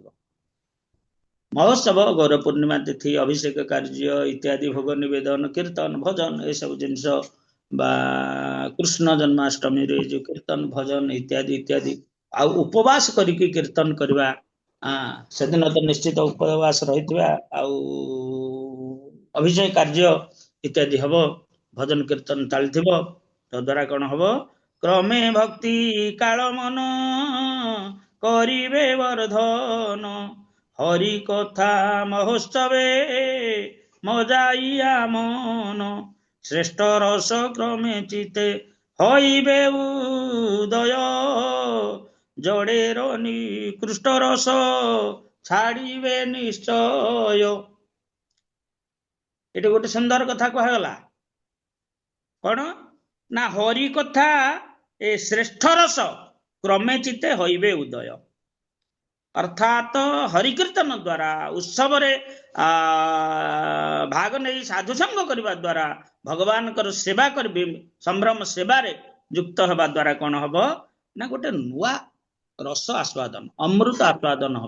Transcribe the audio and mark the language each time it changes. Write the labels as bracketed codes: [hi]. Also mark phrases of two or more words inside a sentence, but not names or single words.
[or] ମହୋତ୍ସବ ଗୌର ପୂର୍ଣ୍ଣିମା ତିଥି, ଅଭିଷେକ କାର୍ଯ୍ୟ ଇତ୍ୟାଦି, ଭୋଗ ନିବେଦନ, କୀର୍ତ୍ତନ, ଭଜନ, ଏସବୁ ଜିନିଷ, ବା କୃଷ୍ଣ ଜନ୍ମାଷ୍ଟମୀରେ ଯୋଉ କୀର୍ତ୍ତନ ଭଜନ ଇତ୍ୟାଦି ଇତ୍ୟାଦି, ଆଉ ଉପବାସ କରିକି କୀର୍ତ୍ତନ କରିବା, ସେଦିନ ତ ନିଶ୍ଚିତ ଉପବାସ ରହିଥିବା, ଆଉ ଅଭିଷେକ କାର୍ଯ୍ୟ ଇତ୍ୟାଦି ହବ, ଭଜନ କୀର୍ତ୍ତନ ଚାଲିଥିବ। ତଦ୍ୱାରା କଣ ହବ, [bn] ক্রমে ভক্তি কাল মন করিবে বর্ধন হরি কথা মহোৎসবে মজাইয়া মন শ্রেষ্ঠ রস ক্রমে চিতে হইবে উদয় জড়ের নিকৃষ্ট রস ছাড়িবে নিশ্চয়। [or] ଏଟି ଗୋଟେ ସୁନ୍ଦର କଥା କୁହାଗଲା। କଣ ନା, [bn] হরি কথা এ শ্রেষ্ঠ রস ক্রমে চিতে হইবে উদয়, [or] ଅର୍ଥାତ ହରିକୀର୍ତ୍ତନ ଦ୍ୱାରା, ଉତ୍ସବରେ ଭାଗ ନେଇ ସାଧୁସଙ୍ଗ କରିବା ଦ୍ୱାରା, ଭଗବାନଙ୍କର ସେବା କରିବେ, ସମ୍ଭ୍ରମ ସେବାରେ ଯୁକ୍ତ ହେବା ଦ୍ୱାରା କଣ ହବ ନା, ଗୋଟେ ନୂଆ ରସ ଆସ୍ୱାଦନ, ଅମୃତ ଆସ୍ୱାଦନ ହବ।